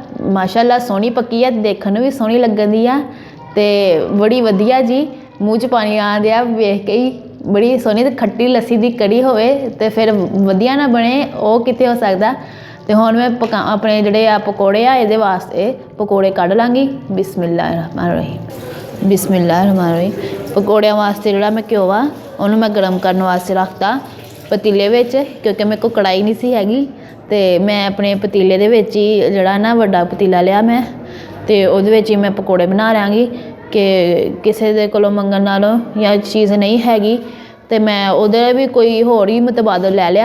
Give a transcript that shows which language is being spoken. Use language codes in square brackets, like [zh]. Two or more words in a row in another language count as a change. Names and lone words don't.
[pa] ماشاءاللہ سوہنی پکی ہے، دیکھن نوں بھی سوہنی لگن دی آ، تے بڑی ودھیا جی. منہ چ پانی آ دیا ویکھ کے ہی۔ بڑی سوہنی تے کھٹی لسی دی کڑھی ہووے تے فیر ودھیا نہ بنے، وہ کتھے ہو سکدا. تے ہن میں اپنے جہڑے آ پکوڑے آ ایہدے واسطے پکوڑے کڈھ لانگی. [ar] بسم اللہ رحمان رحیم۔ بسم اللہ رحمان رحیم. [pa] پکوڑیاں واسطے جہڑا میں گھیو آ اوہنوں میں گرم کرن واسطے رکھتا پتیلے وچ، کیونکہ میرے کو کڑاہی نہیں سی ہیگی. تے میں اپنے پتیلے دے وچ ہی جہڑا نہ وڈا پتیلا لیا میں، تے اوہدے وچ ہی میں پکوڑے بنا لینگی. کہ کسی دے کولوں منگن نالوں یا چیز نہیں ہیگی تو میں اوہدے بھی کوئی ہور ہی متبادل لے لیا.